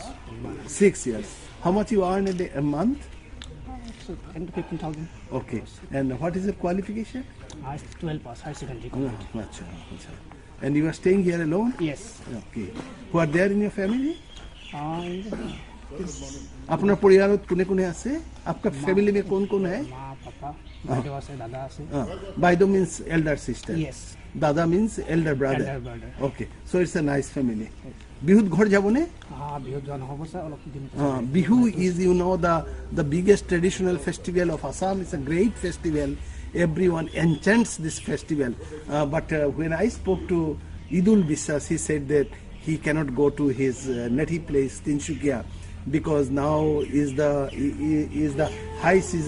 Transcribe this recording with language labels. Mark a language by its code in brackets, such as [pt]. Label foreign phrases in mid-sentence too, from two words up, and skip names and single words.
[en] 6 years. How much you earn a month? So 10 to 15,000. Okay. And what is your qualification? It's 12 pass, higher secondary. Acha, acha. And you are staying here alone? Yes. Okay. Who are there in your family? [as] আপনার পরিবারত কোনে কোনে আছে [hi] आपका फैमिली में कौन कौन है माँ पापा [as] বাইদেউ আছে দাদা আছে [en] Baido means elder sister Yes. Dada means elder brother Elder brother. Okay so it's a nice family [as] বিহুত ঘর যাবনে বিহুত জন হ'ব স্যার অলপ দিন [en] Bihu is the biggest traditional festival of Assam. It's a great festival. Everyone enchants this festival. But when I spoke to Idul Biswas, he said that he cannot go to his native place Tinsukia because now is the high season.